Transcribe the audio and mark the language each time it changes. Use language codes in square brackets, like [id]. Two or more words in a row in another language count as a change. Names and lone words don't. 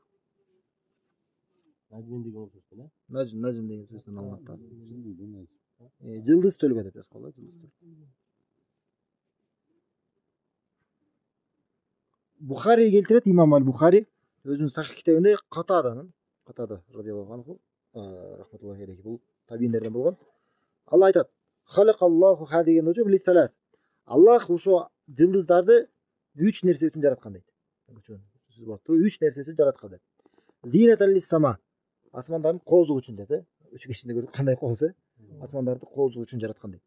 [ky] Najmin деген сөздөн, Najm деген сөздөн алынат да. Жылдыз төлгө деп жазып коелу, жылдыз төлгө. Бухари келтирет, имам аль-Бухари өзүнүн сахих китебинде Катада [ar] رضي الله عنه رحمة الله عليه, [ky] бул табииндерден болгон. [ar] Алла айтат: "خلق الله هذه النجوم لثلاث." [ky] Аллах ушо жылдыздарды 3 нерсе үчүн жараткан дейт. Сөз болот, 3 нерсе үчүн жараткан дейт. [ar] زينة للسماء. [ky] Асмандардын коозугу үчүн деп, өчүк ичинде көрдүк кандай кооз, асмандарды коозугу үчүн жараткан дейт.